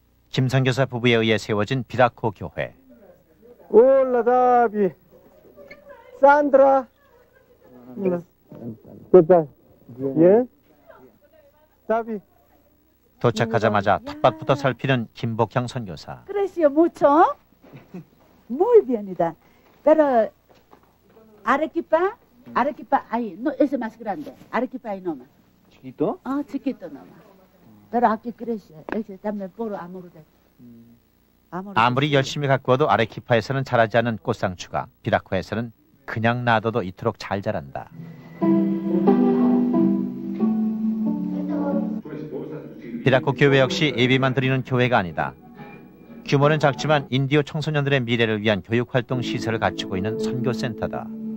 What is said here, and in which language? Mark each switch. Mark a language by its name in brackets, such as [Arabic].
[Korean] 김선교사 부부에 의해 세워진 비라코 교회. [Spanish] Hola, Davi. Sandra. ¿Qué tal? Bien. Davi. [Korean] 도착하자마자 텃밭부터 살피는 김복형 선교사. [Spanish] Creció mucho. Muy bienida. Pero Arequipa, ahí, no, ese más grande. Arequipa ahí nomás. ¿Chiquito? Chiquito nomás. Pero aquí crece. Ese también puro amor de. [Korean] 아무리 열심히 가꾸어도 아레키파에서는 자라지 않은 꽃상추가 비라코에서는 그냥 놔둬도 이토록 잘 자란다. 비라코 교회 역시 예배만 드리는 교회가 아니다. 규모는 작지만 인디오 청소년들의 미래를 위한 교육활동 시설을 갖추고 있는 선교센터다.